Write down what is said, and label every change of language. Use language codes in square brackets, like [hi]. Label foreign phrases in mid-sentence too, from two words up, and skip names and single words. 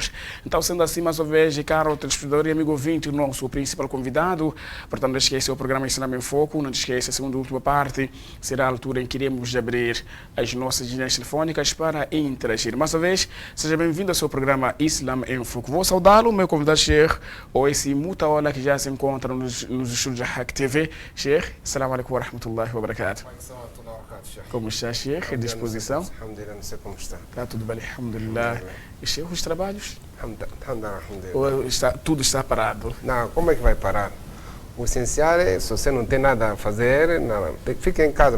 [pt] Então, sendo assim, mais uma vez, caro telespectador e amigo ouvinte, o nosso principal convidado, portanto, não esqueça o programa Islam em Foco, não esqueça a segunda e última parte, será a altura em que iremos abrir as nossas linhas telefônicas para interagir. Mais uma vez, seja bem-vindo ao seu programa Islam em Foco. Vou saudá-lo, meu convidado Sheikh Owaisi Mutawalla, que já se encontra nos estúdios da Haq TV. Sheikh, [ar] السلام عليكم ورحمة الله وبركاته. [pt] Como está, Sheikh? À disposição? Alhamdulillah, não sei como está. Está tudo bem, alhamdulillah. E Sheikh, os trabalhos? Alhamdulillah. Ou tudo está parado? Não, como é que vai parar? O essencial é, se você não tem nada a fazer, não, fica em casa.